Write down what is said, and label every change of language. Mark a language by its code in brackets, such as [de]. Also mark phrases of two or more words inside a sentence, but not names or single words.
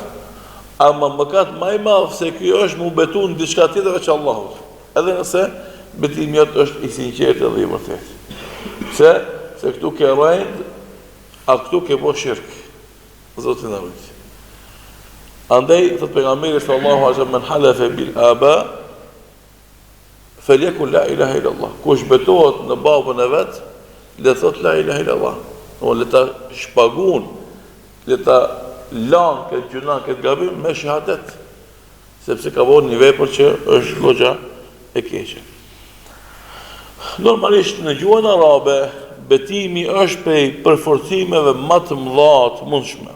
[sq] Ama mëkat më i madh se ky është më betu në diçka tjetër veç Allahut. Edhe nëse betimi jot është i sinqertë dhe i vërtetë. Se këtu ke rrënd, a këtu ke bo shirk. Zoti na ruaj. Andaj, thot pejgamberi [ar] صلى الله عليه وسلم من حلف بالآباء فليكن لا إله إلا الله. [sq] Kush betohet në babën e vet, le thot [ar] لا إله إلا الله. [sq] Le ta shpagun, le ta lan këtë gjuna, këtë gabim me shahadet, sepse ka bërë një vepër që është goxha e keqe. Normalisht në gjuhën arabe, betimi është prej përforcimeve më të mëdha të mundshme.